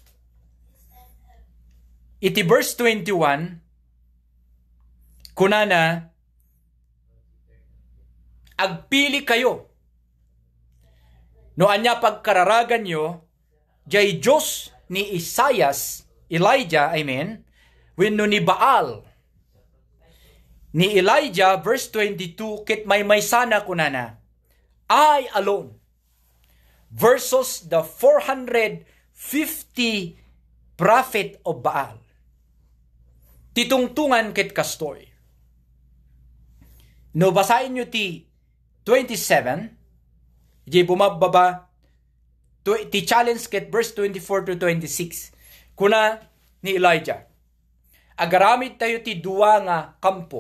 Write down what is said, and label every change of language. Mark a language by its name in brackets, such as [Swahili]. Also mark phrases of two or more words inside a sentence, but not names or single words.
[Iloko] Iti verse 21 kunana agpili kayo no anya pagkararagan nyo jay Diyos ni Elijah, wenno ni Baal. Ni Elijah, verse 22, kit may sana kunana, [English] I alone, versus the 450 prophet of Baal. [Iloko] Titungtungan kit kastoy. No, [Filipino] basahin nyo [Iloko] ti 27, di bumababa, ti challenge ket verse 24 to 26. Kuna ni Elijah, agaramid tayo ti duwa nga kampo.